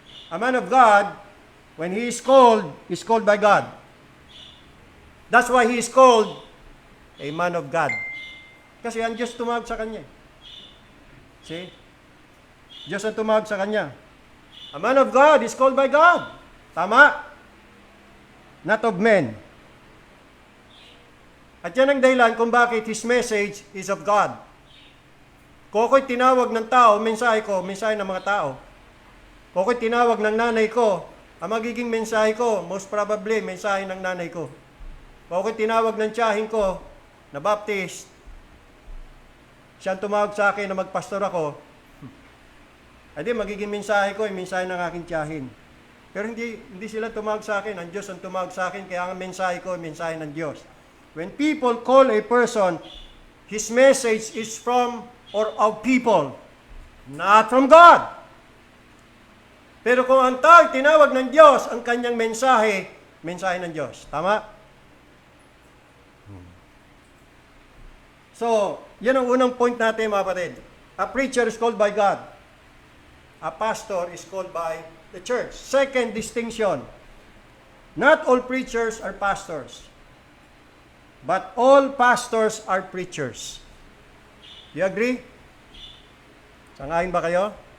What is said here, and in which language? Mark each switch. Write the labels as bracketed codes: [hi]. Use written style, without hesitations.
[en] A man of God, when he is called by God. That's why he is called a man of God. [tl] Kasi ang Diyos tumawag sa kanya. See? Diyos ang tumawag sa kanya. [en] A man of God is called by God. Tama? Not of men. [tl] At yan ang dahilan kung bakit [en] his message is of God. [tl] Kung ako'y tinawag ng tao, mensahe ng mga tao. Kung ako'y tinawag ng nanay ko, ang magiging mensahe ko, most probably, mensahe ng nanay ko. Kung ako'y tinawag ng tiyahin ko, na Baptist, siya ang tumawag sa akin na magpastor ako, edi magiging mensahe ko, mensahe ng aking tiyahin. Pero hindi sila tumawag sa akin, ang Diyos ang tumawag sa akin, kaya ang mensahe ko, mensahe ng Diyos. [en] When people call a person, his message is from or of people, not from God. [tl] Pero kung ang tao tinawag ng Diyos, ang kanyang mensahe, mensahe ng Diyos. Tama? So, yan ang unang point natin, mga kapatid. [en] A preacher is called by God. A pastor is called by the church. Second distinction, not all preachers are pastors, but all pastors are preachers. You agree? [tl] Sangayon ba kayo?